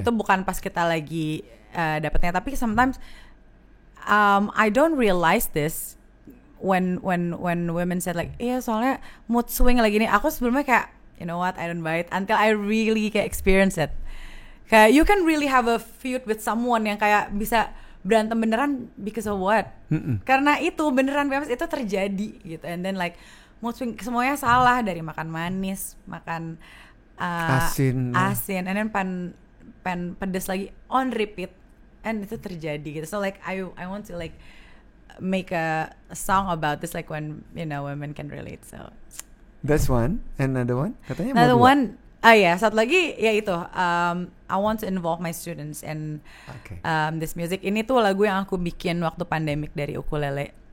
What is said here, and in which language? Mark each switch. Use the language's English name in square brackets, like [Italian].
[Indonesian] Itu bukan pas kita lagi dapetnya, tapi [English] sometimes I don't realize this when women said like, [Indonesian] iya soalnya mood swing lagi nih. Aku sebelumnya kayak, [English] you know what, I don't buy it until I really kayak experience it. Kayak you can really have a feud with someone [Indonesian] yang kayak bisa berantem beneran [English] because of what? [Indonesian] Karena itu beneran PMS itu terjadi gitu. [English] And then like mood swing [Indonesian] semuanya salah, dari makan manis, makan asin, [English] and then [Indonesian] pan pedes lagi [English] on repeat, and [Indonesian] itu terjadi gitu. [English] So like I want to like make a song about this, like when you know women can relate. So that's one. Another one? Katanya another [Indonesian] mau 2. one. Satu lagi ya itu. [English] I want to involve my students in this music. [Indonesian] Ini tuh lagu yang aku bikin waktu pandemic dari ukulele.